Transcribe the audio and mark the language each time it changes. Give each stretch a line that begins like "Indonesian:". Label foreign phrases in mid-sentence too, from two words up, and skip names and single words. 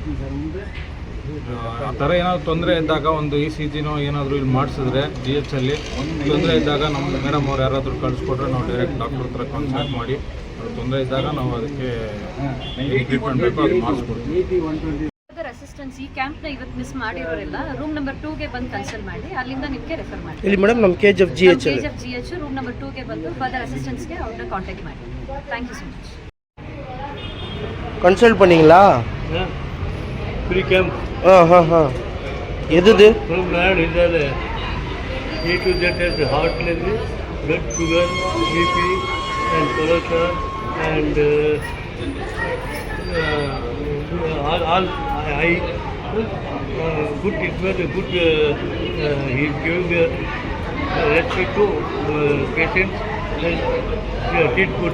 Kannada: ಆ ಥರ ಏನಾದರೂ ತೊಂದರೆ ಇದ್ದಾಗ ಒಂದು ECGನೋ ಏನಾದರೂ ಇಲ್ಲಿ ಮಾಡಿಸಿದ್ರೆ GH ಅಲ್ಲಿ ತೊಂದರೆ ಇದ್ದಾಗ ನಮ್ಮ ಮೇಡಮ್ ಅವ್ರು ಯಾರಾದರೂ ಕಳಿಸ್ಕೊಟ್ರೆ ನಾವು
English: direct doctor
Kannada: ಹತ್ರ ಕನ್ಸಲ್ಟ್ ಮಾಡಿ ತೊಂದರೆ ಇದ್ದಾಗ ನಾವು ಅದಕ್ಕೆ ಟ್ರೀಟ್ಮೆಂಟ್ ಬೇಕು ಅದು ಮಾಡಿಸ್ಕೊಡ್ತೀವಿ. ಅಸಿಸ್ಟೆನ್ಸ್ ಈ ಕ್ಯಾಂಪ್ನ ಇವತ್ತು ಮಿಸ್ ಮಾಡಿರೋರೆಲ್ಲ
English: room number
Kannada: 2ಗೆ ಬಂದು ಕನ್ಸಲ್ಟ್ ಮಾಡಿ ಅಲ್ಲಿಂದ ನಿಮಗೆ ರೆಫರ್ ಮಾಡಿ. ಇಲ್ಲಿ ಮೇಡಮ್ ನಮ್ಮ KGF GH
English: room number
Kannada: 2ಗೆ ಬಂದು
English: further assistanceಗೆ
Kannada: ಅವ್ರನ್ನ ಕಾಂಟ್ಯಾಕ್ಟ್ ಮಾಡಿ.
English: Thank you so much.
Tamil: கன்சல்ட் பண்ணீங்களா?
English: Free camp.
Tamil: எது
English: ஃப்ரம் நாராயண ஹிருதயாலயா. A to Z ஹார்ட்லேருந்து blood sugar, BP and cholesterol and all high. Good treatment, good he is giving respect to patients and treat good.